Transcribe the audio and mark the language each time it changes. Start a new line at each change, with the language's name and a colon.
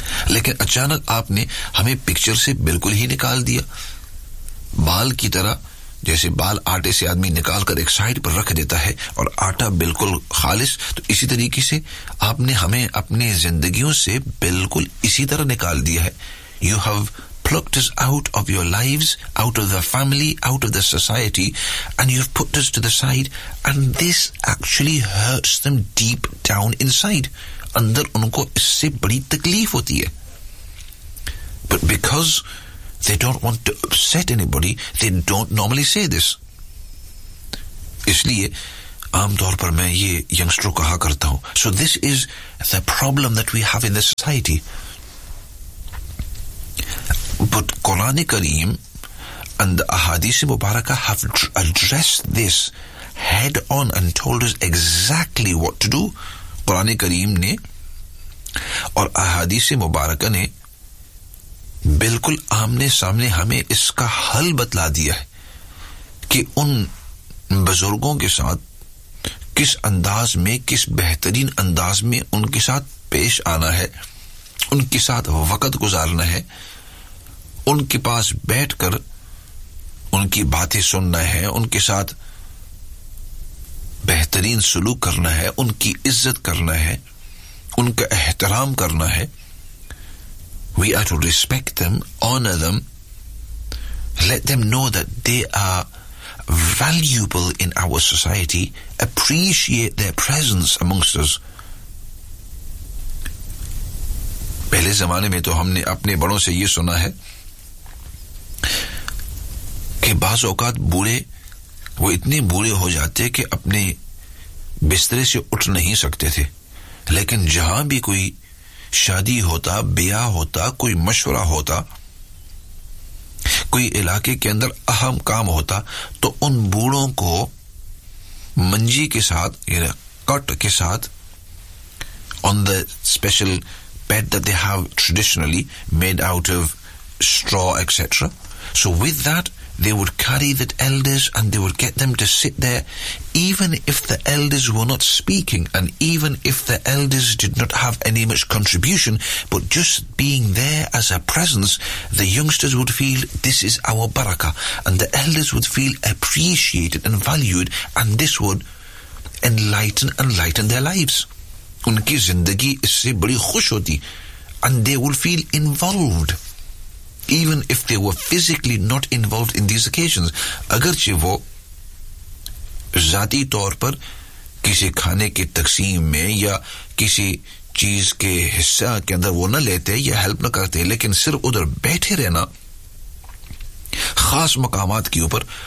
Hindi: लेकिन अचानक आपने हमें पिक्चर से बिल्कुल ही निकाल दिया, बाल की तरह, जैसे बाल आटे से आदमी निकाल कर एक साइड पर रख देता है और आटा बिल्कुल खालिस, तो इसी तरीके से आपने हमें अपने जिंदगियों से बिल्कुल इसी तरह निकाल दिया है.
English: You have plucked us out of your lives, out of the family, out of the society, and you have put us to the side, and this actually hurts them deep down inside.
Hindi: अंदर उनको इससे बड़ी तकलीफ होती है.
English: But because they don't want to upset anybody, they don't normally say this.
Hindi: इसलिए आम तौर पर मैं ये यंगस्टरों कहा करता हूं.
English: So this is the problem that we have in the society. But Quran Kareem and the Ahadith Mubarakah have addressed this head on and told us exactly what to do.
Hindi: Quran Kareem ne aur Ahadith Mubarakah ne बिल्कुल आमने सामने हमें इसका हल बतला दिया है कि उन बुजुर्गों के साथ किस अंदाज में, किस बेहतरीन अंदाज में उनके साथ पेश आना है, उनके साथ वक्त गुजारना है, उनके पास बैठकर उनकी बातें सुनना है, उनके साथ बेहतरीन सुलूक करना है, उनकी इज्जत करना है, उनका एहतराम करना है.
English: We are to respect them, honor them, let them know that they are valuable in our society, appreciate their presence amongst us.
Hindi: पहले जमाने में तो हमने अपने बड़ों से ये सुना है कि बाज़ औकात बूढ़े वो इतने बूढ़े हो जाते कि अपने बिस्तर से उठ नहीं सकते थे, लेकिन जहां भी कोई शादी होता, ब्याह होता, कोई मशवरा होता, कोई इलाके के अंदर अहम काम होता, तो उन बूढ़ों को मंजी के साथ या कट के साथ
English: On the special bed that they have traditionally made out of straw, etc. So with that, they would carry the elders and they would get them to sit there, even if the elders were not speaking and even if the elders did not have any much contribution, but just being there as a presence, the youngsters would feel this is our barakah, and the elders would feel appreciated and valued, and this would enlighten their lives.
Hindi: उनकी जिंदगी इससे बड़ी खुश होती,
English: and they will feel involved even if they were physically not involved in this occasions,
Hindi: अगरचे वो जाती तौर पर किसी खाने की तकसीम में या किसी चीज के हिस्सा के अंदर वो न लेते या हेल्प न करते, लेकिन सिर्फ उधर बैठे रहना खास मकामात के ऊपर,